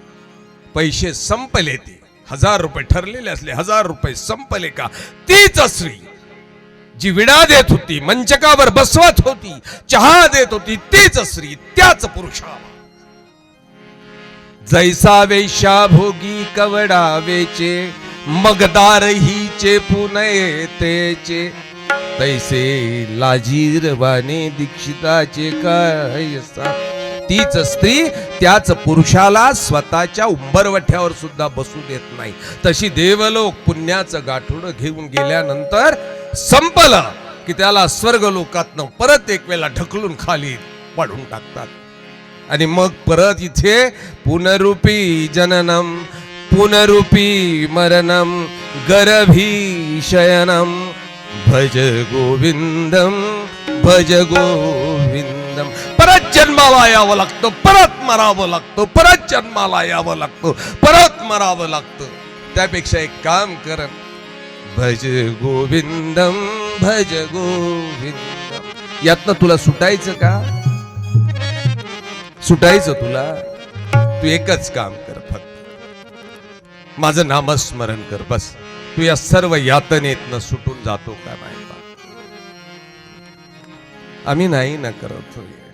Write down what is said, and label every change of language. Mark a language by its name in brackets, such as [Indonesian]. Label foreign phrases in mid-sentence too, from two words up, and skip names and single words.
[Marathi] पैसे संपले, ते 1000 रुपये ठरलेले असले, 1000 रुपये संपले का तीच स्त्री जी विडा देत होती, मंचकावर बसवत होती, चहा देत होती, तीच स्त्री, त्याच पुरुषाला. जैसा वेश्या भोगी कवडा वेचे, मगदार हिचे पुनये तेचे, तैसे लाजीरवाने दीक्षिताचे काय. तीच स्त्री त्याच पुरुषाला स्वतःच्या उंबरवठ्यावर सुद्धा बसू देत नाही. तशी देवलोक पुण्याचं गाठोडं घेऊन गेल्यानंतर संपलं की त्याला स्वर्ग लोकातनं परत एक वेळा ढकलून खाली पाडून टाकतात. आणि मग परत इथे [Sanskrit] पुनरुपी जननम पुनरुपी मरणम गर्भी शयनम भज गोविंदम भज गोविंदम. [Marathi] परत जन्माला यावं लागतं, परत मरावं लागतं, परत जन्माला यावं लागतं, परत मरावं लागतं. त्यापेक्षा एक काम कर, [Sanskrit] भज गोविंदम भज गोविंदम. [Marathi] यातनं तुला सुटायचं का? सुटायचं तुला? तू एकच काम कर, फक्त माझं नामस्मरण कर, बस. तू या सर्व यातनेतनं सुटून जातो का नाही? आम्ही नाही ना करत होय.